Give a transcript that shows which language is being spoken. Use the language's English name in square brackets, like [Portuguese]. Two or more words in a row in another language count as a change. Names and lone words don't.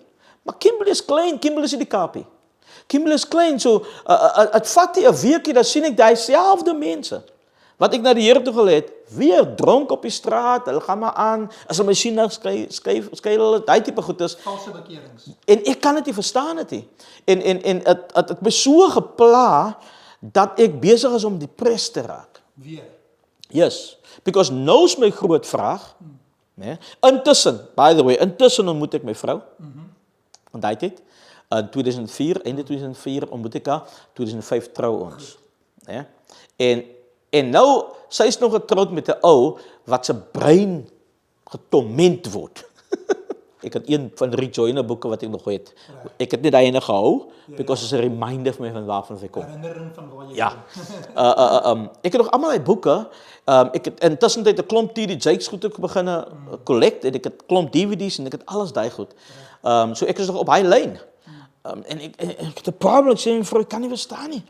[Afrikaans] Maar Kimberley is klein, Kimberley is in die Kaapie. Kimberley is klein, so het vat nie 'n weekie, dan sien ek dieselfde mense wat ek na die Here toe gelei het, weer dronk op die straat, hulle gaan maar aan, as hulle my sien, dan skuil hulle, daai tipe goed is. Valse bekerings. En ek kan dit nie verstaan het nie. En het my so gepla, dat ek besig is om depressed te raak. Weer. Yes, because nou is my groot vraag, né? [English] Intussen, by the way, [Afrikaans] ontmoet ek my vrou, en daai tyd, in 2004, einde 2004 ontmoet ek haar, 2005 trou ons. Né? En nou, sy is nog getroud met 'n ou, wat sy brein getorment word. Ek het een van Rick Joyner boeke wat ek nog het. Ek het net daai ene gehou, [English] because it's a reminder [Afrikaans] vir my van waarvan ek kom. Herinnering van waar jy Ja. Ek het nog almal die boeke. Ek het intussen tyd 'n klomp T.D. Jakes goed ook begin collect, en ek het klomp DVD's en ek het alles daai goed. So ek is nog op daai lyn. En ek het 'n probleem, ek sê my vrou, ek kan nie verstaan nie.